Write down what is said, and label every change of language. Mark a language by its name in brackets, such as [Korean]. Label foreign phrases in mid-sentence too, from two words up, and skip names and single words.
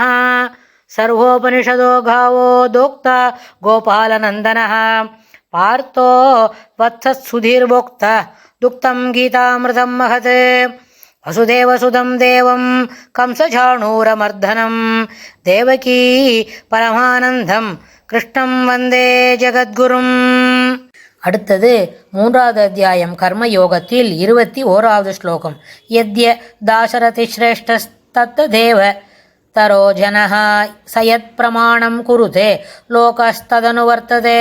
[Sanskrit] सर्वोपनिषदो गावो दोक्ता गोपालनन्दनः पार्थो वत्सत्सुधीर्भोक्ता दुक्तं गीतामृतं महत्। वसुदेवसुतं देवं कंसचाणूरमर्दनं देवकी परमानन्दं कृष्णं वन्दे ஜகத்குரும். [Tamil] அடுத்தது 3வது அத்தியாயம் கர்மயோகத்தில் 21வது ஸ்லோகம். [Sanskrit] यत्य दाशरथि श्रेष्ठस्तत्तदेव तरो जनः सयत् प्रमाणं कुरुते लोकस्तदनुवर्तते.